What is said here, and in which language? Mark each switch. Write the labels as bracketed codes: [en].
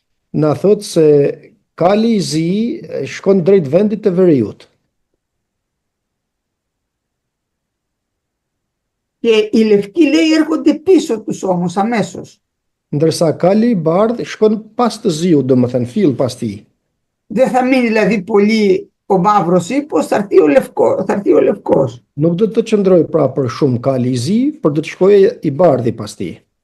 [sq] na thot se kali i zi shkon drejt vendit të veriut. [el] Και οι λευκοί, λέει, έρχονται πίσω τους όμως αμέσως. [sq] Ndërsa kali i bardh shkon pas të ziut, domethënë fill pas tij. [el] Δεν θα μείνει δηλαδή πολύ ο μαύρος ύπος, θα έρθει ο λευκός. [sq] Nuk do të qëndroj pra për shumë kali i zi, por do të shkojë i bardhi pas tij.